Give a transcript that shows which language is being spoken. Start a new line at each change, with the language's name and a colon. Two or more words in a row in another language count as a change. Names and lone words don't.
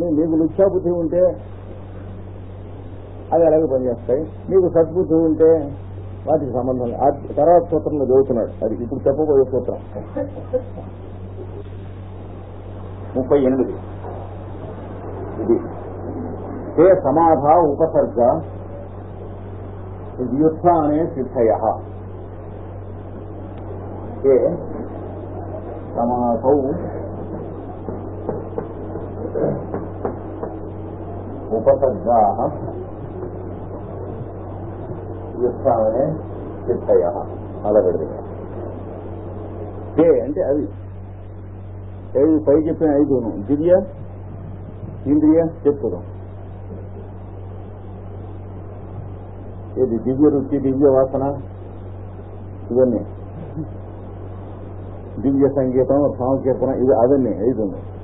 Telugu: నీకు లుచ్చాబుద్ధి ఉంటే అవి అలాగే పనిచేస్తాయి, నీకు సద్బుద్ధి ఉంటే వాటికి సంబంధం లేదు. తర్వాత సూత్రంలో చదువుతున్నాడు, అది ఇప్పుడు చెప్పబోయే సూత్రం 38.
Sanskrit: ఇది ते समाधा उपसर्ग व्युत्थाने सिद्धयः. ते समाधौ उपसर्गाः వ్యుత్థానే సిద్ధయః.
Telugu: అలా పెడతాయి. తే అంటే అవి పై చెప్పిన 5 దివ్య ఇంద్రియ చతురం. ఇది దివ్య రుచి, దివ్య వాసన, ఇవన్నీ దివ్య సంగీతం, సాంకీర్తన, ఇది అవన్నీ 5 ఉన్నాయి.